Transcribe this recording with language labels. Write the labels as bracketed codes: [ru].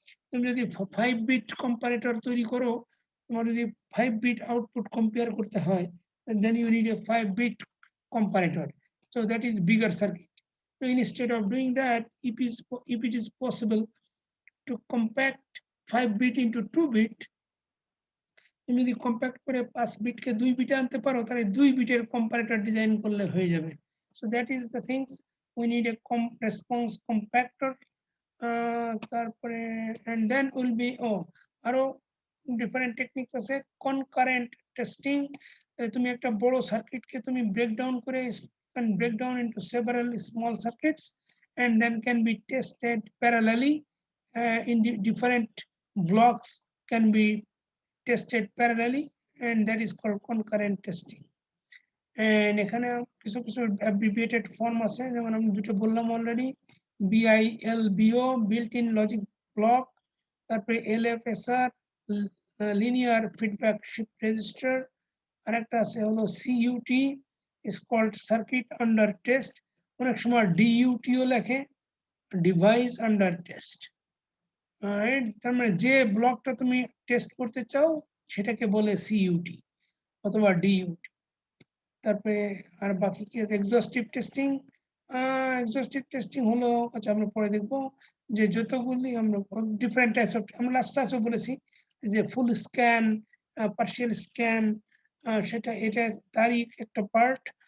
[bn] তুমি যদি 5 bit comparator তৈরি করো, তোমার যদি 5 বিট আউটপুট কম্পেয়ার করতে হয়, [en] then you need a 5 bit comparator, so that is bigger circuit. So instead of doing that, if it is possible to compact 5 bit into 2 bit, [bn] তুমি যদি কম্প্যাক্ট করে 5 বিটকে 2 বিটে আনতে পারো তাহলে 2 বিটের কম্পারেটর ডিজাইন করলে হয়ে যাবে। [en] So that is the things we need a response compactor. তারপরে and then will be আরো different techniques আছে concurrent testing. [bn] তুমি একটা বড় সার্কিটকে তুমি ব্রেকডাউন করে [en] break down into several small circuits and then can be tested parallelly in different blocks can be tested parallelly and that is called concurrent testing. [bn] And এখানে কিছু কিছু abbreviated form আছে যেমন আমি দুটো বললাম already BILBO built in logic block, তারপরে LFSR linear feedback shift register, আরেকটা আছে হলো [en] CUT is called circuit under test, [bn] অনেক সময় DUT ও লেখে device under test। তার মানে যে ব্লকটা তুমি টেস্ট করতে চাও সেটাকে বলে CUT অথবা DUT। তারপরে আর বাকি কি আছে এক্সহস্টিভ টেস্টিং। এক্সহস্টিভ টেস্টিং হলো আচ্ছা আমরা পরে দেখবো যে যতগুলি আমরা ডিফারেন্ট টাইপস অফ আমরা লাস্ট ক্লাসে বলেছি যে ফুল স্ক্যান পার্শিয়াল স্ক্যান সেটা এটা তারই একটা পার্ট।